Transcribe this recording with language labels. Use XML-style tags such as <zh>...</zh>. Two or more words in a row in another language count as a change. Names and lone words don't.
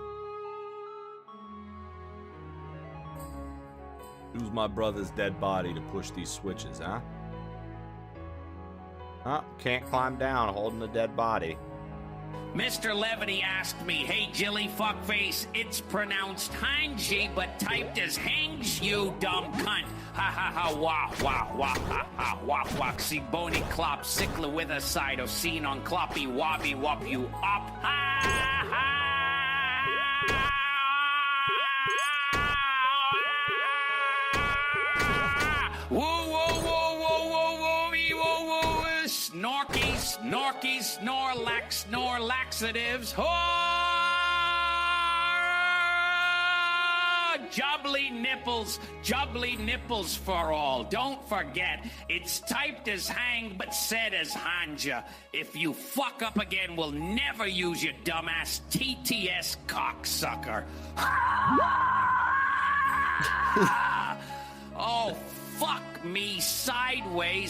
<en>Use my brother's dead body to push these switches, huh? Huh? Can't climb down holding the dead body. Mr. Levity asked me, hey, Jilly fuckface, it's pronounced Hanji, but typed as Hangs, you dumb cunt. Ha ha ha, wah, wah, wah, ha ha, wah, wah, see bony clop, sickle with a side of scene on cloppy, wobby, wop you up, ha ha. Whoa, whoa, whoa, whoa, whoa, whoa, whoa, whoa, snorky, snorky, snorlax, snorlaxatives. Oh, jubbly nipples for all. Don't forget, it's typed as hang but said as hanja. If you fuck up again, we'll never use your dumbass TTS cocksucker. Oh, fuck me sideways.</en>